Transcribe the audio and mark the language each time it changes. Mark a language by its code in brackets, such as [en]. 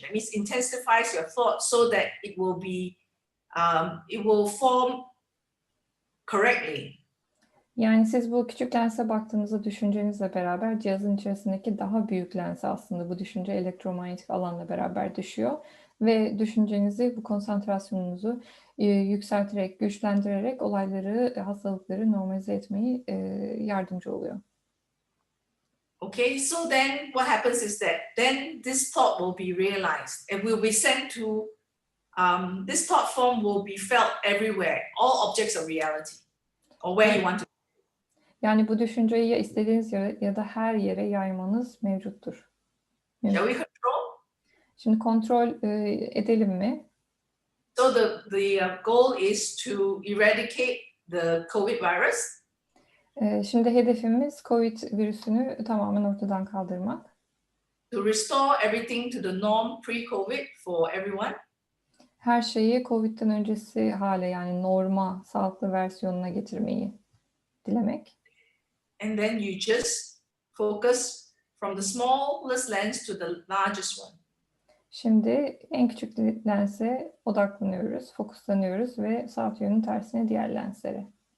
[en] That means intensifies your thought so that it will be, it will form correctly. [tr] Yani siz bu küçük lense baktığınızda düşüncenizle beraber cihazın içerisindeki daha büyük lense aslında bu düşünce elektromanyetik alanla beraber düşüyor. Ve düşüncenizi, bu konsantrasyonunuzu yükselterek, güçlendirerek olayları, hastalıkları normalize etmeyi yardımcı oluyor. [en] Okay, so then what happens is that then this thought will be realized and will be sent to, this thought form will be felt everywhere, all objects of reality, or where you want to. [tr] Yani bu düşünceyi ya istediğiniz yere ya da her yere yaymanız mevcuttur. [en] Shall we control? [tr] Şimdi kontrol edelim mi? [en] So the goal is to eradicate the COVID virus. [tr] Şimdi hedefimiz COVID virüsünü tamamen ortadan kaldırmak. [en] To restore everything to the norm pre-COVID for everyone. [tr] Her şeyi COVID'den öncesi hale, yani norma, sağlıklı versiyonuna getirmeyi dilemek. [en] And then you just focus from the smallest lens to the largest one. [tr] Şimdi en küçük lense odaklanıyoruz, fokuslanıyoruz ve saat yönünün tersine diğer lenslere.